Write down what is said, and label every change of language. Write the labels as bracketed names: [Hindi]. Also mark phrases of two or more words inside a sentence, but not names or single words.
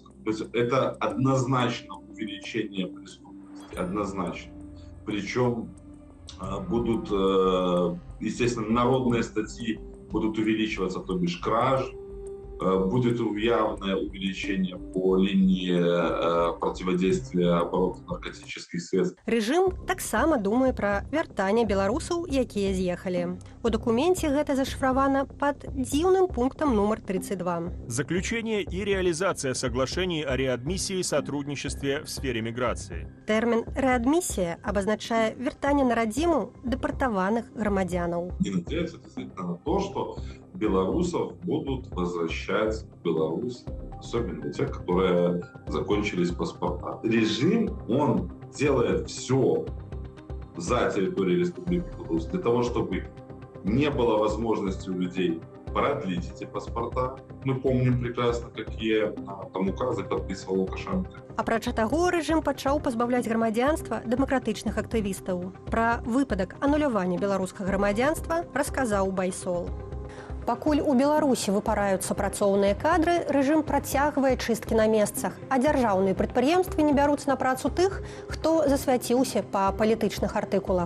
[Russian] То есть это однозначно увеличение преступности, однозначно. Причем будут, естественно, народные статьи будут увеличиваться, то бишь краж, будет явное увеличение по линии противодействия обороту наркотических средств. [Belarusian] Рэжым таксама думае пра вяртанне беларусаў, якія з'ехалі. У дакуменце гэта зашифравана пад дзіўным пунктам нумар 32. [Russian] Заключение и реализация соглашений о реадмиссии и сотрудничестве в сфере миграции. [Belarusian] Тэрмін «рэадмісія» абазначае вяртанне на радзіму дэпартаваных грамадзянаў. [Russian] И надеяться действительно на то, что белорусов будут возвращать в Беларусь, особенно те, которые закончились паспорта. Режим, он делает все за территорией Республики Беларусь для того, чтобы не было возможности у людей продлить эти паспорта. Мы помним прекрасно, какие там указы подписывал Лукашенко. [Belarusian] Апрача таго, рэжым пачаў пазбаўляць грамадзянства дэмакратычных актывістаў. Пра выпадак анулявання беларускага грамадзянства расказаў Байсол. Пакуль у Беларусі выпараюцца працоўныя кадры, рэжым працягвае чысткі на месцах, а дзяржаўныя прадпрыемствы не бяруць на працу тых, хто засвяціўся па палітычных артыкулах.